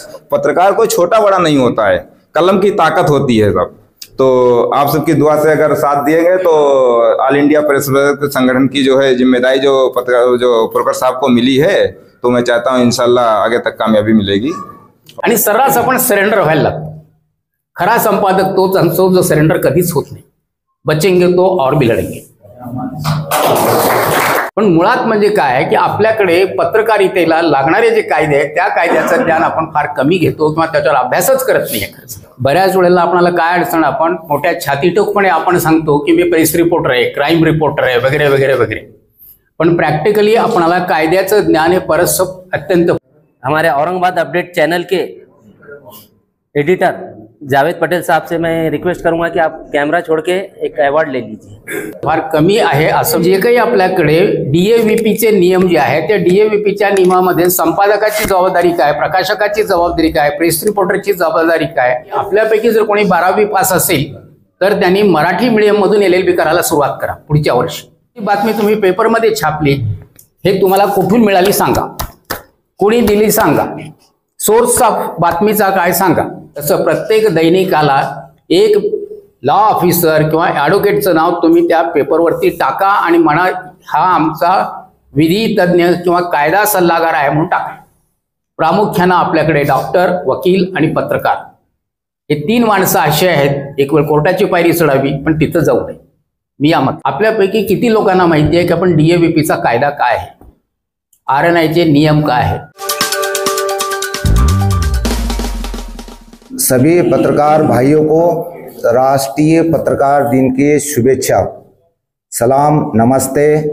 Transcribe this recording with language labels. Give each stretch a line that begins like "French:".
Hindi: पत्रकार कोई छोटा बड़ा नहीं होता है, कलम की ताकत होती है सब। तो आप सबकी दुआ से अगर साथ दिए गए तो ऑल इंडिया प्रेस संगठन की जो है जिम्मेदारी जो प्रोकर साहब को मिली है, तो मैं चाहता हूँ इंशाल्लाह आगे तक कामयाबी मिलेगी।
Marathi: आणि सर्रास आपण सरेंडर व्हायला लागतो। खरा संपादक तोच असतो जो सरेंडर कधीच होत नाही।
Hindi: बचेंगे तो और भी लढेंगे।
Marathi: पण मुळात म्हणजे काय आहे की आपल्याकडे पत्रकारितेला लागणारे जे कायदे आहेत त्या कायद्याचं ज्ञान आपण फार कमी घेतो किंवा त्याच्यावर अभ्यासच करत नाही खरंच। बऱ्याच वेळेला आपल्याला काय अडचण, आपण मोठ्या छातीटोकपणे आपण सांगतो की मी प्रेस रिपोर्टर आहे, क्राईम रिपोर्टर आहे वगैरे वगैरे वगैरे, पण प्रॅक्टिकली आपल्याला कायद्याचं ज्ञान हे परस्पर अत्यंत।
Hindi: हमारे औरंगाबाद अपडेट चैनल के एडिटर जावेद पटेल साहब से मैं रिक्वेस्ट करूंगा कि आप कैमरा छोड़ के एक अवॉर्ड ले लीजिए।
Marathi: फार कमी आहे असं जे काही आपल्याकडे डीएव्हीपीचे नियम जे आहेत त्या डीएव्हीपीच्या नियमामध्ये संपादकाची जबाबदारी काय, प्रकाशकाची जबाबदारी काय, प्रेस रिपोर्टरची जबाबदारी काय। आपल्यापैकी जर कोणी 12वी पास असेल तर त्यांनी मराठी मीडियम मधून LLB करायला सुरुवात करा पुढच्या वर्षी। ही बातमी तुम्ही पेपरमध्ये छापली, हे तुम्हाला कुठून मिळाली सांगा, कोणी दिली सांगा, सोर्स ऑफ बातमीचा काय सांगा। तसं प्रत्येक दैनिकाला एक लॉ ऑफिसर किंवा ॲडव्होकेटचं नाव तुम्ही त्या पेपरवरती टाका आणि म्हणा हा आमचा विधी तज्ञ किंवा कायदा सल्लागार आहे म्हणून टाका। प्रामुख्याने आपल्याकडे डॉक्टर, वकील आणि पत्रकार हे 3 माणसं असे आहेत, एक वेळ कोर्टाची पायरी चढावी पण तिथं जाऊ नये। मी यामत आपल्यापैकी किती लोकांना माहिती आहे की आपण डीएव्हीपीचा कायदा काय आहे, RNIचे नियम काय आहेत।
Hindi: सभी पत्रकार भाइयों को राष्ट्रीय पत्रकार दिन की शुभेच्छा, सलाम, नमस्ते।